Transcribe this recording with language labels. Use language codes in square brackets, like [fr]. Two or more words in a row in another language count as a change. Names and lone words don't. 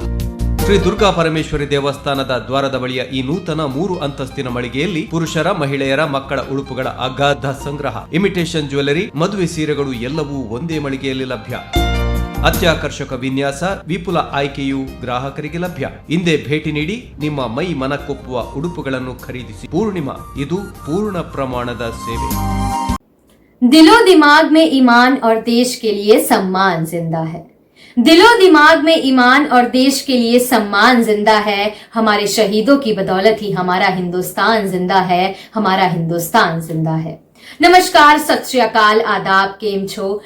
[kn] ಶ್ರೀ ದುರ್ಗಾ ಪರಮೇಶ್ವರಿ ದೇವಸ್ಥಾನದ ದ್ವಾರದ ಬಳಿಯ ಈ ನೂತನ 3 ಅಂತಸ್ತಿನ ಮಳಿಗೆಯಲ್ಲಿ ಪುರುಷರ, ಮಹಿಳೆಯರ, ಮಕ್ಕಳ ಉಡುಪುಗಳ ಅಗಾಧ ಸಂಗ್ರಹ, ಇಮಿಟೇಷನ್ ಜ್ಯುವೆಲರಿ, ಮದುವೆ ಸೀರೆಗಳು ಎಲ್ಲವೂ ಒಂದೇ ಮಳಿಗೆಯಲ್ಲಿ ಲಭ್ಯ. ಅತ್ಯಾಕರ್ಷಕ ವಿನ್ಯಾಸ, ವಿಪುಲ ಆಯ್ಕೆಯು ಗ್ರಾಹಕರಿಗೆ ಲಭ್ಯ. ಹಿಂದೆ ಭೇಟಿ ನೀಡಿ ನಿಮ್ಮ ಮೈ ಮನಕ್ಕೊಪ್ಪುವ ಉಡುಪುಗಳನ್ನು ಖರೀದಿಸಿ. ಪೂರ್ಣಿಮಾ, ಇದು ಪೂರ್ಣ ಪ್ರಮಾಣದ ಸೇವೆ. [hi] दिलो दिमाग में ईमान और देश के लिए सम्मान जिंदा है. दिलो दिमाग में ईमान और देश के लिए सम्मान जिंदा है. हमारे शहीदों की बदौलत ही हमारा हिंदुस्तान जिंदा है. हमारा हिंदुस्तान जिंदा है. नमस्कार, [pa] ਸਤ ਸ੍ਰੀ ਅਕਾਲ, [hi] आदाब, [gu] કેમ છો.